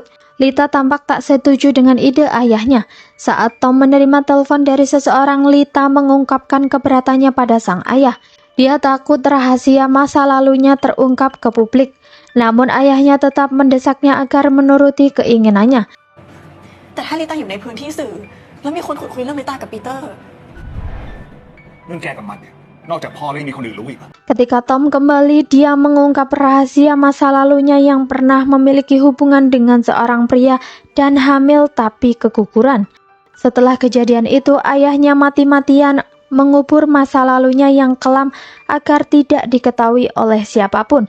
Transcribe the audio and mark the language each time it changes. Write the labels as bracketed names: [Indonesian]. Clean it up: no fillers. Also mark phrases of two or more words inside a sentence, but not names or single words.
[Indonesian] Lita tampak tak setuju dengan ide ayahnya. Saat Tom menerima telepon dari seseorang, Lita mengungkapkan keberatannya pada sang ayah. Dia takut rahasia masa lalunya terungkap ke publik. Namun ayahnya tetap mendesaknya agar menuruti keinginannya. [Thai] แต่ถ้าลิต้าอยู่ในพื้นที่สื่อแล้วมีคนขุดคุยเรื่องลิต้ากับปีเตอร์ เรื่องแกกับมันเนี่ยนอกจากพ่อแล้วยังมีคนอื่นรู้อีกเหรอ [Indonesian] Ketika Tom kembali, dia mengungkap rahasia masa lalunya yang pernah memiliki hubungan dengan seorang pria dan hamil tapi keguguran. Setelah kejadian itu, ayahnya mati-matian mengubur masa lalunya yang kelam agar tidak diketahui oleh siapapun.